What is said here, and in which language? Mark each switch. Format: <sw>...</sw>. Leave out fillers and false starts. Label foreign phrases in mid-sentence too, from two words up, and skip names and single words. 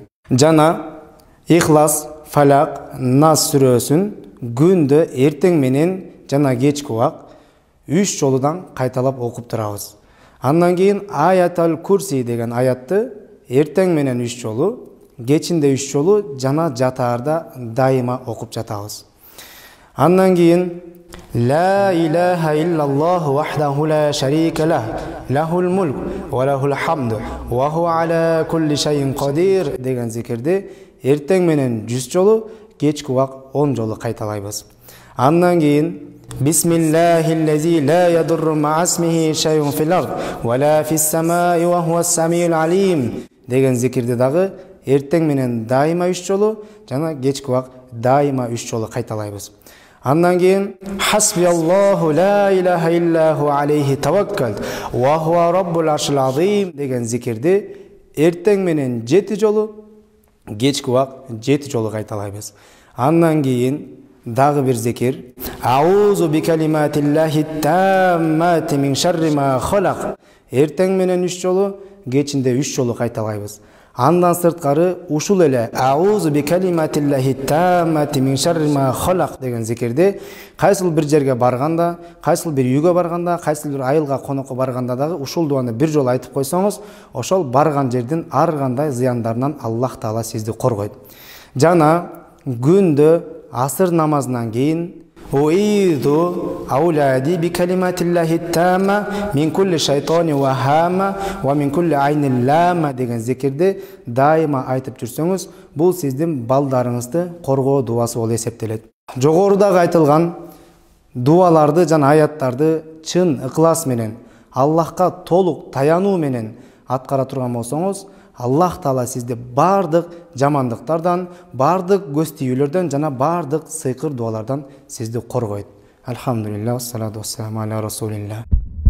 <ky>Жана Ихлас, Фалак, Нас сүрөсүн күндө эртең менен жана кечки убак 3 жолудан кайталап окуп турабыз. Андан кийин Аятал Курси деген аятты эртең менен 3 жолу, кечинде 3 жолу жана жатаарда дайыма окуп жатабыз. Андан кийин</ky> <ar>لا إله إلا الله وحده لا شريك له، له الملك وله الحمد وهو على كل شيء قدير</ar> <ky>деген зикирди эртең менен 100 жолу, кечки убак 10 жолу кайталайбыз. Андан кийин</ky> <ar>بسم الله الذي لا يضر مع اسمه شيء في الأرض ولا في السماء وهو السميع العليم</ar> <ky>деген зикирди дагы эртең менен дайыма 3 жолу жана кечки убак дайыма 3 жолу кайталайбыз. Андан кийин</ky> <ar>حسبي الله لا إله إلا هو عليه توكلت وهو رب العرش العظيم</ar> <ky>деген зикирди эртең менен 7 жолу, кечки убак 7 жолу кайталайбыз. Андан кийин дагы бир зикир</ky> <ar>أعوذ بكلمات الله التامات من شر ما خلق</ar> <ky>эртең менен 3 жолу, кечинде 3 жолу кайталайбыз. Андан сырткары ушул эле</ky> <ar>أعوذ بكلمات الله التامات من شر ما خلق</ar> <ky>деген зикирди кайсыл бир жерге барганда, кайсыл бир үйгө барганда, кайсыл бир айылга конокко барганда дагы ушул дуаны бир жолу айтып койсоңуз, ошол барган жердин ар кандай зыяндарынан Аллах Таала сизди коргойт. Жана күндө асыр намазынан кийин</ky> <ar>أعيذ أولادي بكلمات الله التامة من كل شيطان وهامة ومن كل عين لامة</ar> <ky>деген зикирди дайыма айтып жүрсөңүз, бул сиздин балдарыңызды коргоо дуасы болуп эсептелет. Жогорудагы айтылган дуаларды жана аяттарды чын ыклас менен, Аллахка толук таянуу менен аткара турган болсоңуз, Аллах Таала сизди бардык жамандыктардан, бардык көз тийүүлөрдөн жана бардык сыйкыр дуалардан сизди коргойт.</ky> <ar>الحمد لله، والصلاة والسلام على رسول الله.</ar>